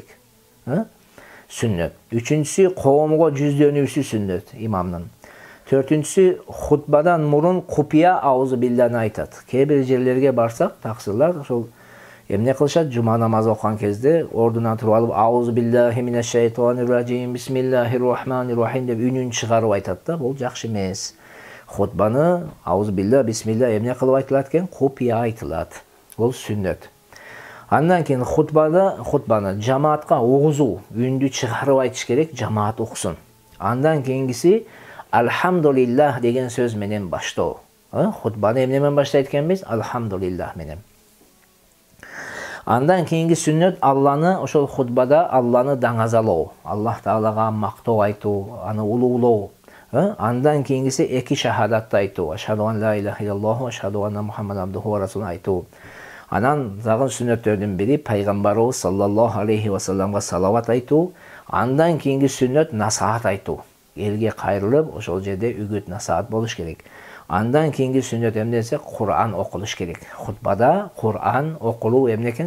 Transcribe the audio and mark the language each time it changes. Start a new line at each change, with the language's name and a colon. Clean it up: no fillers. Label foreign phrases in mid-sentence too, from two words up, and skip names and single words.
Kyrgyz: Сүннөт. Үчүнчүсү, коомго жүздөнүүсү сүннөт имамдын. Төртүнчүсү, хутбадан мурун купия
Arabic: أعوذ بالله
Kyrgyz: айтат. Кээ бир жерлерге барсак, таксырлар ошол эмне кылышат? Жума намазы окуган кезде ордунан туруп алып
Arabic: أعوذ بالله من الشيطان الرجيم بسم الله الرحمن الرحيم
Kyrgyz: деп үнүн чыгарып айтат да. Бул жакшы эмес. Хутбаны
Arabic: أعوذ بالله بسم الله
Kyrgyz: эмне кылып айтылат экен? Купия айтылат. Бул сүннөт. Андан кийин хутбаны жамаатка угузуу, үндү чыгарып айтыш керек, жамаат уксун. Андан кийингиси Алхамдулиллах деген сөз менен баштоо. Хутбаны эмне менен баштайт экенбиз? Алхамдулиллах менен. Андан кийинги сүннөт Алланы, ошол хутбада Алланы даңазалоо, Аллах Таалага мактоо айтуу, аны улуулоо. Андан кийингиси эки шахадатты айтуу,
Arabic: أشهد أن لا إله إلا الله و أشهد أن محمدا عبده و رسوله айтуу.
Kyrgyz: Анан загын сүннөттөрдүн бири пайгамбарыбыз
Arabic: صلى الله عليه و سلم
Kyrgyz: салават айтуу. Андан кийинги сүннөт насаат айтуу. Элге кайрылып, ошол жерде үгүт насаат болуш керек. Андан кийинги сүннөт эмне десе, Кур'ан окулуш керек. Хутбада Кур'ан окулуу эмне экен?